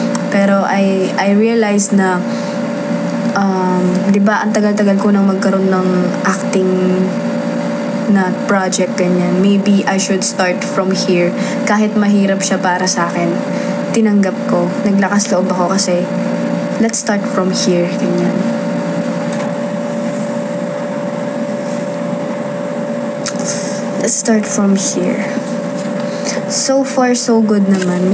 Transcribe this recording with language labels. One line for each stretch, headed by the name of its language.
Filipino: Pero
English: I realized
Filipino: na 'di ba ang tagal-tagal ko nang magkaroon ng acting na project ganyan.
English: Maybe I should start from here.
Filipino: Kahit mahirap siya para sa akin. Tinanggap ko. Naglakas loob ako kasi
English: let's start from here
Filipino: ganyan.
English: Let's start from here. So far, so good naman.